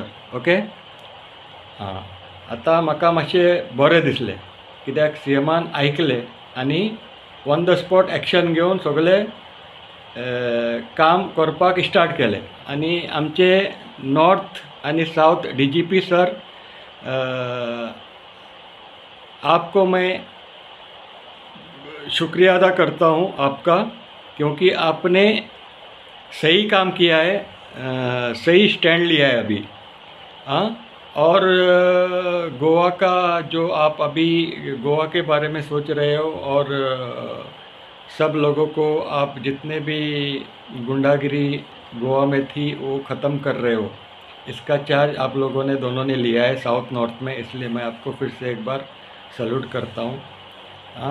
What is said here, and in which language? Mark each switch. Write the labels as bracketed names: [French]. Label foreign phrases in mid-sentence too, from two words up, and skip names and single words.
[Konkani] ओके आतां म्हाका मातशें बरें दिसलें कित्याक CMन आयकलें आनी [English] on the spot action [Konkani] घेवन सगळे काम करपाक स्टार्ट केलें आनी आमचे नॉर्थ आनी साउथ DGP सर [Hindi] आपको मैं शुक्रिया अदा करता हूँ आपका, क्योंकि आपने सही काम किया है, सही स्टैंड लिया है अभी। और गोवा का जो आप अभी गोवा के बारे में सोच रहे हो और सब लोगों को आप जितने भी गुंडागिरी गोवा में थी वो ख़त्म कर रहे हो, इसका चार्ज आप लोगों ने दोनों ने लिया है साउथ नॉर्थ में, इसलिए मैं आपको फिर से एक बार सल्यूट करता हूँ।